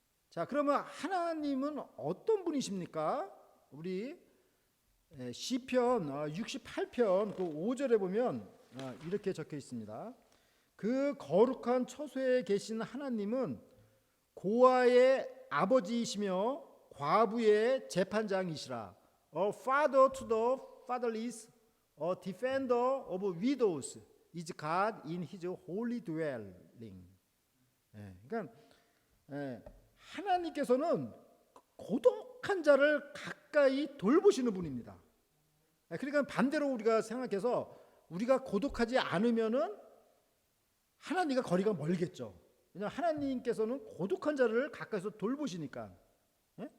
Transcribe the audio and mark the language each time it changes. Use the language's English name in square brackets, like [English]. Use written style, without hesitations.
[Korean] 자, 그러면 하나님은 어떤 분이십니까? 우리 시편 68편 그 5절에 보면 이렇게 적혀 있습니다. 그 거룩한 처소에 계신 하나님은 고아의 아버지이시며 과부의 재판장이시라. [English] A father to the fatherless, a defender of widows is God in his holy dwelling. [Korean] 그러니까 하나님께서는 고독한 자를 가까이 돌보시는 분입니다. 그러니까 반대로 우리가 생각해서 우리가 고독하지 않으면은 하나님과 거리가 멀겠죠. 왜냐하면 하나님께서는 고독한 자를 가까이서 돌보시니까. 예?